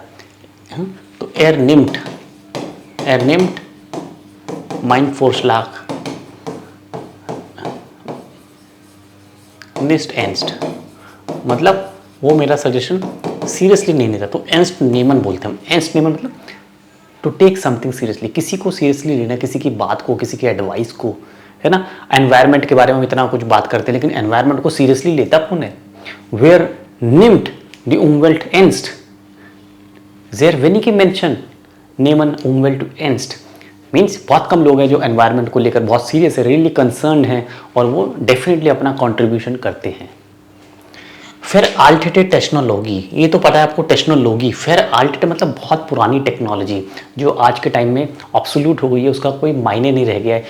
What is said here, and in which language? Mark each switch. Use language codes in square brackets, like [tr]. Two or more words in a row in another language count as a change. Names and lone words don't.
[hi] तो [de] Er nimmt meinen Vorschlag nicht ernst, [hi] मतलब वो मेरा [en] suggestion seriously [hi] नहीं लेता। तो [de] ernst nehmen [hi] बोलते हैं हम। [de] ernst nehmen [hi] मतलब [en] to take something seriously, [hi] किसी को सीरियसली लेना, किसी की बात को, किसी की एडवाइस को, है ना। एनवायरनमेंट के बारे में इतना कुछ बात करते हैं लेकिन एनवायरनमेंट को सीरियसली लेता कौन है? [de] Wer nimmt die Umwelt ernst? Sehr wenige Menschen nehmen Umwelt ernst। [hi] मीन्स बहुत कम लोग हैं जो एनवायरनमेंट को लेकर बहुत सीरियस है, [en] really concerned [hi] हैं और वो डेफिनेटली अपना कंट्रीब्यूशन करते हैं। फिर आल्टेटेड टेक्नोलॉजी, ये तो पता है आपको टेक्नोलॉजी। फिर आल्टेटेड मतलब बहुत पुरानी टेक्नोलॉजी जो आज के टाइम में ऑब्सोल्यूट हो गई है, उसका कोई मायने नहीं रह गया है।